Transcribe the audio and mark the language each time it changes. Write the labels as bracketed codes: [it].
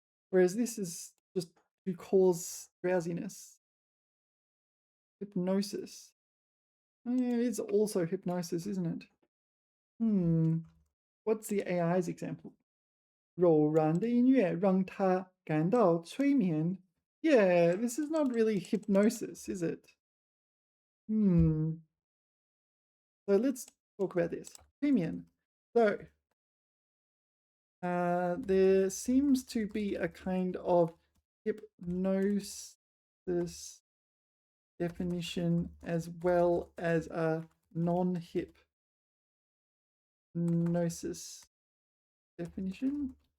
[en] Whereas this is just to cause drowsiness. Hypnosis. Yeah, it is also hypnosis, isn't it? What's the AI's example? [zh] 柔软的音乐让他感到催眠. [en] Yeah, this is not really hypnosis, is it? So let's talk about this. 催眠. So there seems to be a kind of hypnosis definition as well as a non-hypnosis definition.